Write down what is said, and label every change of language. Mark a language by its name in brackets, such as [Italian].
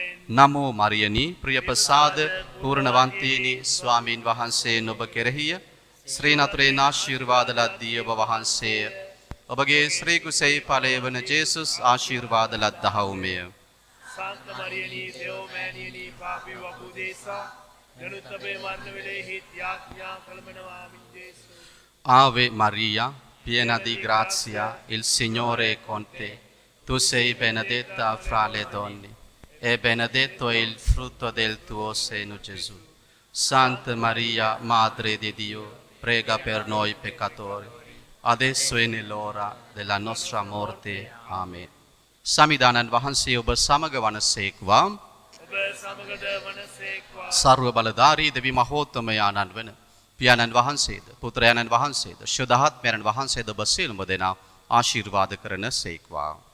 [Sinhala] නමෝ මරියනි ප්‍රියපසාද පූර්ණවන්තීනි ස්වාමීන් වහන්සේ නුඹ කෙරෙහිය ශ්‍රී නතුරේ ආශිර්වාද ලද්දී ඔබ වහන්සේ ඔබගේ ශ්‍රී කුසෙහි ඵලය වන ජේසුස් ආශිර්වාද ලද්දහවුමය. සාන්ත මරියනි දේව මෑණියනි පාපී වපුදේසා ගනුතබේ මරණ වෙලෙහි යාඥා කළමනවා මින් ජේසු. [Italian] Ave Maria, piena di grazia, il Signore è con te. Tu sei benedetta fra le donne e benedetto è il frutto del tuo seno Gesù. Santa Maria, Madre di Dio, prega per noi peccatori, adesso e nell'ora della nostra morte. Amen. [Sinhala] Samidanan vahanse ඔබ සමග වනසේක්වා. ඔබ සමගද වනසේක්වා. සර්ව බලධාරී දෙවි මහෝත්තමයාණන් වන පියාණන් වහන්සේද පුත්‍රයාණන් වහන්සේද ශුද්ධාත්මයන් වහන්සේද ඔබ සියලුම දෙනා ආශිර්වාද කරන සේක්වා.